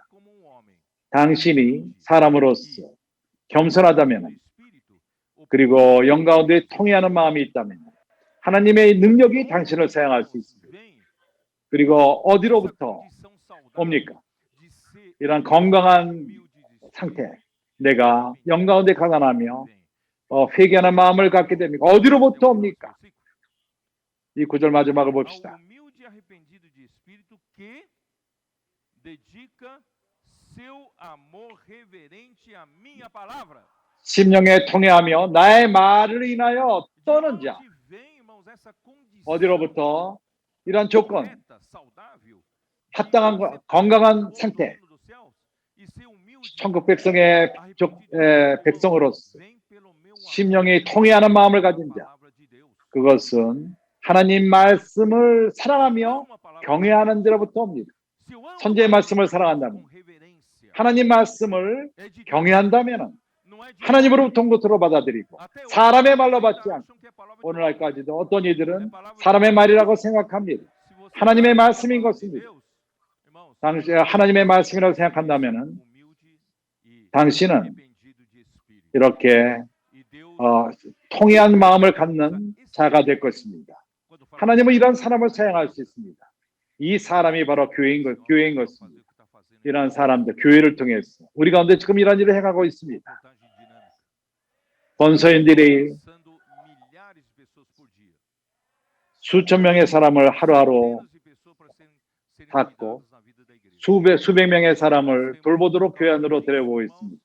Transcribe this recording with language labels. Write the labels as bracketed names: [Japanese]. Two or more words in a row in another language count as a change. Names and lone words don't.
[Korean] 당신이 사람으로서 겸손하다면, 그리고 영 가운데 통회하는 마음이 있다면 하나님의 능력이 당신을 사용할 수 있습니다. 그리고 어디로부터 옵니까? 이런 건강한 상태, 내가 영 가운데 가난하며 회개하는 마음을 갖게 됩니까? 어디로부터 옵니까? 이 구절 마지막을 [Portuguese] Ao [Korean] 봅시다. [Portuguese] humilde e arrependido de espírito que dedica seu amor reverente à minha palavra. [Korean] 심령에 통회하며 나의 말을 인하여 [Portuguese] De [Korean] 떠는 자. [Portuguese] onde vem, irmãos, essa condição [Korean] 어디로부터? 이런 조건, [Portuguese] correta, saudável, [Korean] 합당한 [Portuguese] de [Korean] 건강한 [Portuguese] ser [Korean] 상태, [Portuguese] dono dos céus e ser humilde, [Korean] 천국 백성의 [Portuguese] arrependido, [Korean] 백성으로서 [Portuguese] vem pelo meu amor [Korean] 심령이 통회하는 마음을 [Portuguese] à [Korean] 가진 자. [Portuguese] palavra de Deus. [Korean] 그것은 하나님 말씀을 사랑하며 [Portuguese] Amo a palavra de [Korean] 경외하는 데로부터 옵니다. [Portuguese] Deus. Se eu amo a [Korean] 선지의 [Portuguese] palavra [Korean] 말씀을 [Portuguese] de Deus [Korean] 사랑한다면, [Portuguese] com reverência, [Korean] 하나님 말씀을 [Portuguese] é de Deus, [Korean] 경외한다면 [Portuguese] não é de [Korean] 하나님으로부터 온 것으로 받아들이고 [Portuguese] Até hoje, [Korean] 사람의 말로 [Portuguese] ainda [Korean] 받지 않고 [Portuguese] acham que é palavra de homem. [Korean] 오늘날까지도 어떤 [Portuguese] É [Korean] 이들은 [Portuguese] palavra de [Korean] 사람의 [Portuguese] Deus. [Korean] 말이라고 생각합니다. [Portuguese] Se você [Korean] 하나님의 [Portuguese] acha que é [Korean] 말씀인 [Portuguese] palavra de [Korean] 것입니다. [Portuguese] Deus, irmãos, [Korean] 당시 하나님의 말씀이라고 생각한다면은 [Portuguese] humilde e [Korean] 당신은 [Portuguese] arrependido de espírito. [Korean] 이렇게 [Portuguese] E Deus, [Korean] 통회한 마음을 갖는 자가 될 것입니다. [Portuguese] quando fala [Korean] 하나님은 이런 사람을 사용할 수 있습니다. 이 사람이 바로 교회인 것입니다. 이런 사람들, 교회를 통해서 우리 가운데 지금 이런 일을 행하고 있습니다. 권서인들이 수천 명의 사람을 하루하루 닫고 수백 명의 사람을 돌보도록 교회 안으로 데려오고 있습니다.